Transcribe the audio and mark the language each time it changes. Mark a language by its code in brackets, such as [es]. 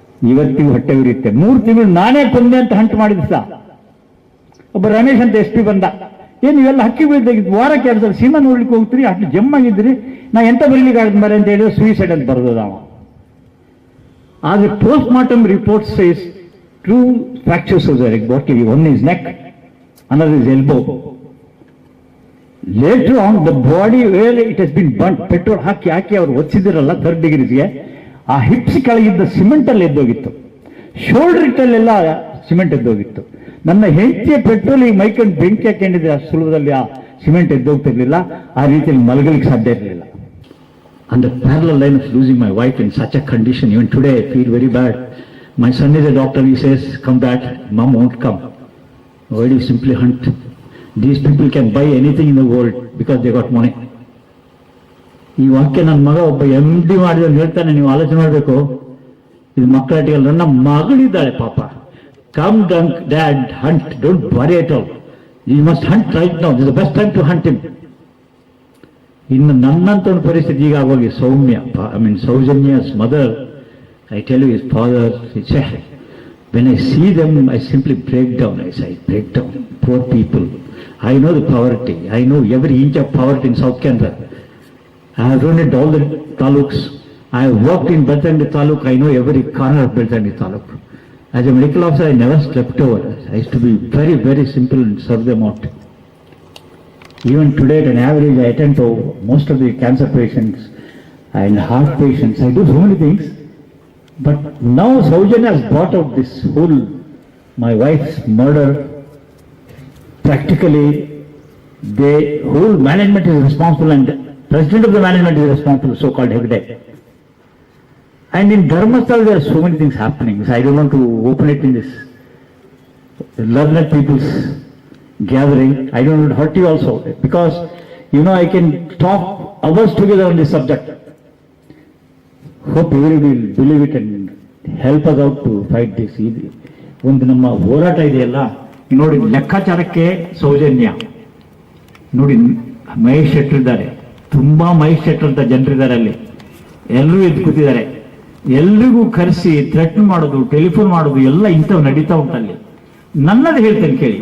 [kn] ಇವತ್ತಿಗೂ ಹೊಟ್ಟೆ ಉರಿಯುತ್ತೆ. 3 ತಿಂಗಳು ನಾನೇ ಕೊಂದೆ ಅಂತ ಹಂಟು ಮಾಡಿದ ಸಹ ಒಬ್ಬ ರಮೇಶ್ ಅಂತ SP ಬಂದ. ಏನು ಇವೆಲ್ಲ ಹಕ್ಕಿ ಬೀಳ್ದಾಗಿದ್ದು, ವಾರಕ್ಕೆ 2 ಸಲ ಸಿನಿಮಾ ನೋಡ್ಲಿಕ್ಕೆ ಹೋಗ್ತೀರಿ, ಅಷ್ಟು ಜಮ್ಮಾಗಿದ್ರಿ, ನಾ ಎಂತ ಬರಲಿಕ್ಕೆ ಆಗ ಬರ ಅಂತ ಹೇಳಿದ್ರೆ ಸೂಯಿಸೈಡ್ ಅಂತ ಬರೋದು ಅವ. [en] ಆದರೆ post mortem report says 2 fractures of the body. One is neck, another is elbow. Later on, the body where it has been burnt, [kn] petrol ಹಾಕಿ ಅವರು ಒಚ್ಚಿದಿರಲ್ಲ 3rd ಡಿಗ್ರಿಗೆ, ಆ ಹಿಪ್ಸ್ ಕೆಳಗಿದ್ದ ಸಿಮೆಂಟ್ ಅಲ್ಲಿ ಎದ್ದೋಗಿತ್ತು. Shoulder ಇಟ್ಟಲ್ಲೆಲ್ಲ cement ಎದ್ದೋಗಿತ್ತು. ನನ್ನ ಹೆಂಡತಿಯ ಪೆಟ್ರೋಲ್ ಈ ಮೈಕಂಡು ಬೆಂಕಿ ಹಾಕೊಂಡಿದ್ರೆ ಅಷ್ಟು ಸುಲಭದಲ್ಲಿ ಆ ಸಿಮೆಂಟ್ ಎದ್ದೋಗ್ತಿರ್ಲಿಲ್ಲ. ಆ ರೀತಿಯಲ್ಲಿ ಮಲಗಲಿಕ್ಕೆ ಸಾಧ್ಯ ಇರಲಿಲ್ಲ. [en] On the parallel line of losing my wife in such a condition, even today I feel very bad. My son is a doctor. He says, come back. Mom won't come. Why do you simply hunt? These people can buy anything in the world because they got money. [kn] ಈ ವಾಕ್ಯ ನನ್ನ ಮಗ ಒಬ್ಬ MD ಮಾಡಿದ ಹೇಳ್ತಾನೆ. ನೀವು ಆಲೋಚನೆ ಮಾಡಬೇಕು. ಇದು ಮಕ್ಕಳಾಟಿಗೆ ನನ್ನ ಮಗಳಿದ್ದಾಳೆ ಪಾಪ. [en] Come dad hunt, don't worry at all. You must hunt right now. This the best time to hunt him. [kn] ಇನ್ನು ನನ್ನಂತ ಒಂದು ಪರಿಸ್ಥಿತಿ ಈಗ ಆಗೋಗಿ ಸೌಜನ್ಯಸ್ [en] Mother, I tell you, his father, when I see them, I simply break down. I break down. Poor people. I know the poverty. I know every inch of poverty in South Canada. I have run at all the taluks. I have worked in Beltandi Taluk. I know every corner of Beltandi Taluk. As a medical officer, I never slept over. I used to be very, very simple and serve them out. Even today, at an average, I attend to most of the cancer patients and heart patients. I do so many things. But now Saujanya has brought out this whole, my wife's murder. Practically, the whole management is responsible and president of the management is responsible, so-called Hegde. And in Dharmasthala, there are so many things happening. So I don't want to open it in this learned people's gathering. I don't want to hurt you also, because, I can talk hours together on this subject. Hope everybody will believe it and help us out to fight this. [kn] ಒಂದು ನಮ್ಮ ಹೋರಾಟ ಇದೆಯಲ್ಲ, ನೋಡಿ ಲೆಕ್ಕಾಚಾರಕ್ಕೆ ಸೌಜನ್ಯ ನೋಡಿ. ಮಹೇಶ್ ಶೆಟ್ಟರ್ ಇದ್ದಾರೆ, ತುಂಬಾ ಮಹೇಶ್ ಶೆಟ್ಟರ್ ಅಂತ ಜನರಿದ್ದಾರೆ ಅಲ್ಲಿ. ಎಲ್ಲರೂ ಎದ್ದು ಕೂತಿದ್ದಾರೆ. ಎಲ್ರಿಗೂ ಕರೆಸಿ ಥ್ರೆಟ್ನ್ ಮಾಡೋದು, ಟೆಲಿಫೋನ್ ಮಾಡೋದು ಎಲ್ಲ ಇಂಥವು ನಡೀತಾ ಉಂಟಲ್ಲಿ. ನನ್ನದು ಹೇಳ್ತೇನೆ ಕೇಳಿ.